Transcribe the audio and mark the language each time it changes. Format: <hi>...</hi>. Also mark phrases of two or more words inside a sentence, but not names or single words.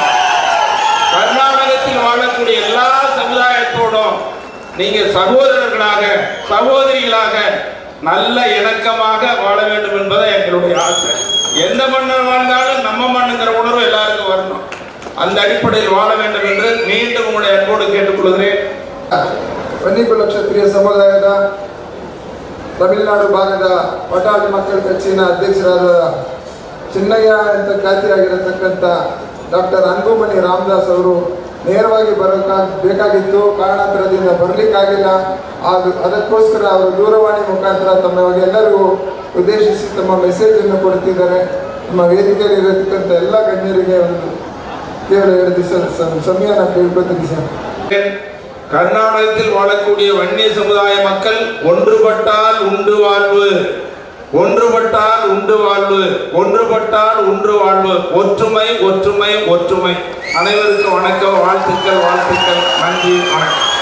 <ta>கர்நாடகத்தில் வாழக்கூடிய எல்லா சமுதாயத்தோடும் நீங்க சகோதரர்களாக சகோதரிகளாக நல்ல இணக்கமாக வாழ வேண்டும் என்பதை எங்களுடைய ஆசை. எந்த மன்னர் வாழ்ந்தாலும் நம்ம மண்ணுங்கிற உணர்வு எல்லாருக்கும் வரணும். அந்த அடிப்படையில் வாழ வேண்டும் என்று மீண்டும் உங்களுடைய அன்போடு கேட்டுக்கொள்கிறேன்.</ta> <kn>ವನ್ನಿಕುಲ ಕ್ಷತ್ರಿಯ ಸಮುದಾಯದ ತಮಿಳುನಾಡು ಭಾಗದ ಪಟಾಳಿ ಮಕ್ಕಳ ಕಚ್ಚಿನ ಅಧ್ಯಕ್ಷರಾದ ಚಿನ್ನಯ್ಯ ಅಂತ ಖ್ಯಾತಿಯಾಗಿರತಕ್ಕಂಥ ಡಾಕ್ಟರ್ ಅನ್ಬುಮಣಿ ರಾಮದಾಸ್ ಅವರು ನೇರವಾಗಿ ಬೇಕಾಗಿತ್ತು. ಕಾರಣಾಂತರದಿಂದ ಬರಲಿಕ್ಕಾಗಿಲ್ಲ. ಅದಕ್ಕೋಸ್ಕರ ಅವರು ದೂರವಾಣಿ ಮುಖಾಂತರ ತಮ್ಮಗೆಲ್ಲರಿಗೂ ಉದ್ದೇಶಿಸಿ ತಮ್ಮ ಮೆಸೇಜನ್ನು ಕೊಡ್ತಿದ್ದಾರೆ. ನಮ್ಮ ವೇದಿಕೆಯಲ್ಲಿ ಇರತಕ್ಕಂಥ ಎಲ್ಲ ಗಣ್ಯರಿಗೆ ಒಂದು ಕೇವಲ 2 ದಿವಸ ಸಮಯನ ಕೇಳ್ಕೊತೀನಿ ಸರ್.</kn> <ta>கர்நாடகத்தில் வாழக்கூடிய வன்னிய சமுதாய மக்கள் ஒன்றுபட்டால் உண்டு வாழ்வு, ஒன்றுபட்டால் உண்டு வாழ்வு, ஒன்றுபட்டால் உண்டு வாழ்வு, ஒற்றுமை ஒற்றுமை ஒற்றுமை. அனைவருக்கும் வணக்கம், வாழ்த்துக்கள் வாழ்த்துக்கள், நன்றி, வணக்கம்.</ta>